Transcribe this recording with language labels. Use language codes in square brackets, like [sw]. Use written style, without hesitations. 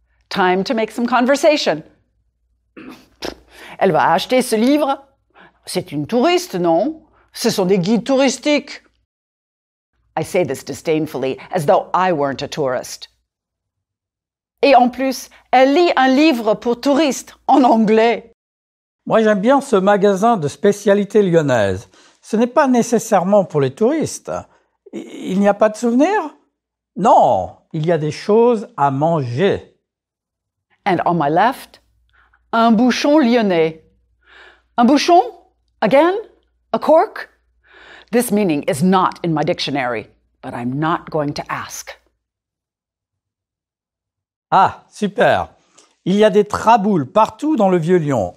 [en] Time to make some conversation. [fr] Elle va acheter ce livre. C'est une touriste, non? Ce sont des guides touristiques. [en] I say this disdainfully, as though I weren't a tourist. [fr] Et en plus, elle lit un livre pour touristes en anglais. Moi, j'aime bien ce magasin de spécialités lyonnaises. Ce n'est pas nécessairement pour les touristes. Il n'y a pas de souvenirs? Non, il y a des choses à manger. [en] And on my left, [fr] Un bouchon lyonnais. Un bouchon? [en] Again? A cork? This meaning is not in my dictionary, but I'm not going to ask. [fr] Ah, super. Il y a des traboules partout dans le Vieux-Lyon.